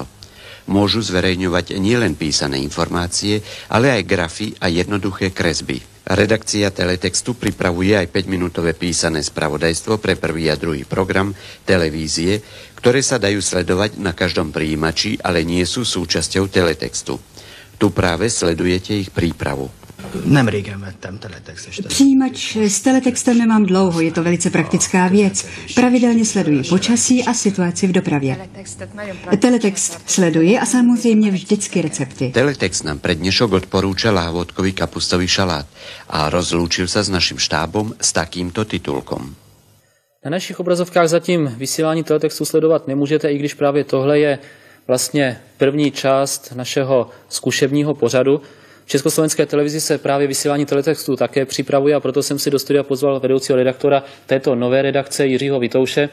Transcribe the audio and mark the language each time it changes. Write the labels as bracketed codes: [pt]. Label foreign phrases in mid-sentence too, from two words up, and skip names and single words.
[sk] Môžu zverejňovať nielen písané informácie, ale aj grafy a jednoduché kresby. Redakcia teletextu pripravuje aj 5-minútové písané spravodajstvo pre prvý a druhý program televízie, ktoré sa dajú sledovať na každom prijímači, ale nie sú súčasťou teletextu. Tu práve sledujete ich prípravu. [hu] Nem régen vettem teletextet. [cs] Přijímač s teletextem nemám dlouho, je to velice praktická věc. Pravidelně sleduji počasí a situaci v dopravě. Teletext sleduji a samozřejmě vždycky recepty. [sk] Teletext nám pre dnešok odporúča lahôdkový kapustový šalát a rozlúčil sa s našim štábom s takýmto titulkom. [cs] Na našich obrazovkách zatím vysílání teletextu sledovat nemůžete, i když právě tohle je vlastně první část našeho zkušebního pořadu. V Československé televizi se právě vysílání teletextu také připravuje a proto jsem si do studia pozval vedoucího redaktora této nové redakce Jiřího Vitouše.